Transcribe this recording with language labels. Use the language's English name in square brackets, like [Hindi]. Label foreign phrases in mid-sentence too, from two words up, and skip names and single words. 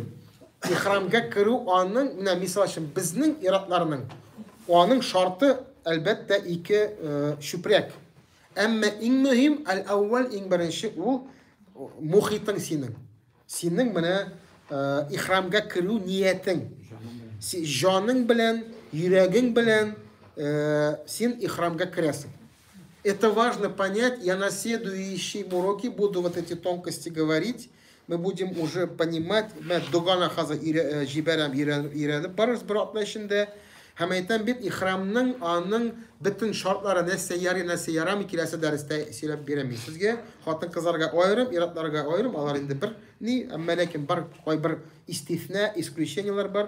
[Tatar] Ихрамга керү аның, менә мисал өчен безнең иратларның аның шарты әлбәттә ике шүпрәк. Әмма иң мөһим, әл-әүвәл иң беренче ул мухитың синең. Синең менә ихрамга керү ниятең. Җаның белән, йөрәгең белән син ихрамга керәсең. [Russian] Это важно понять. Я на следующем уроке буду вот эти тонкости говорить. Мы будем уже понимать, мы [Tatar] дугана хаза җибәрәм өйрәнеп барырбыз бер атна эчендә. Һәм әйтәм бит, ихрамның аның бөтен шартлары нәрсә ярый, нәрсә ярамый, киләсе дәрестә сөйләп бирәм сезгә. Хатын кызларга аерым, иратларга аерым, алар инде бер ни, әмма ләкин бар кайбер истифна, исключениялар бар.